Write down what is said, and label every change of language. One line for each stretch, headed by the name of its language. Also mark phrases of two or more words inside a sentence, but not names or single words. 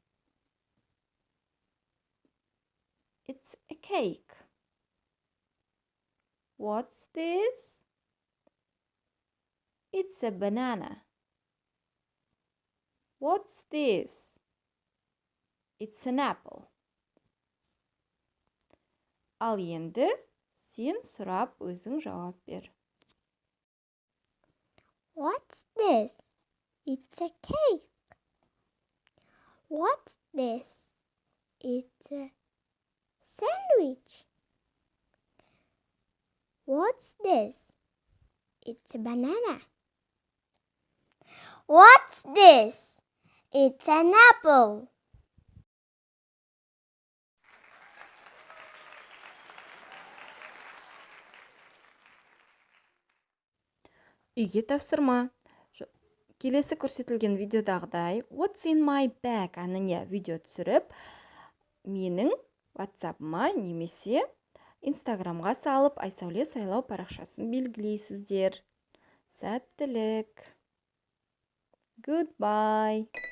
English: It's a cake. What's this? It's a banana. What's this? It's an apple.
Kazakh: Ал енді сен сұрап өзің жауап бер.
English: What's this? It's a cake. What's this? It's a sandwich. What's this? It's a banana. What's this? It's an apple.
Kazakh: Үйге тапсырма. Келесі көрсетілген видеодағыдай What's in my bag әніне видео түсіріп, менің WhatsApp-ма немесе Instagram-ға салып, Айсәуле Сайлау парақшасын белгілейсіздер. Сәттілік. Goodbye.